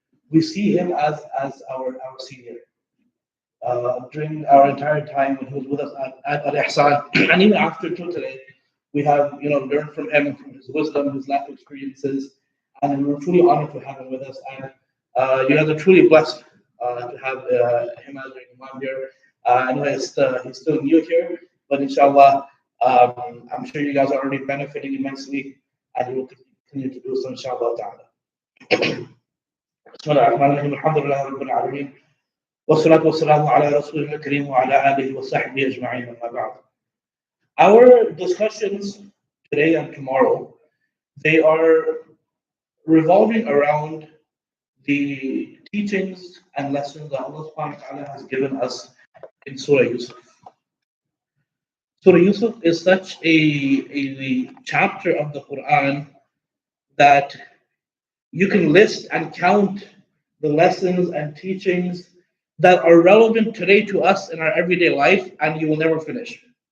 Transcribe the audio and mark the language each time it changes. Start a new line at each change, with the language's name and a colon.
English: We see him as our senior. During our entire time when he was with us at Al-Ihsan, and even after till today, we have learned from him, from his wisdom, his life experiences, and we're truly honored to have him with us. And you guys are truly blessed to have him as your imam here. I know he's still new here, but inshallah, I'm sure you guys are already benefiting immensely, and you will continue to do so, inshallah ta'ala.
Arabic: بسم الله الرحمن الرحيم الحمد لله رب العالمين والصلاة والسلام على رسوله الكريم وعلى آله وصحبه أجمعين أما بعد.
English: Our discussions today and tomorrow, they are revolving around the teachings and lessons that Allah subhanahu wa ta'ala has given us in Surah Yusuf. Surah Yusuf is such a chapter of the Quran that you can list and count the lessons and teachings that are relevant today to us in our everyday life, and you will never finish.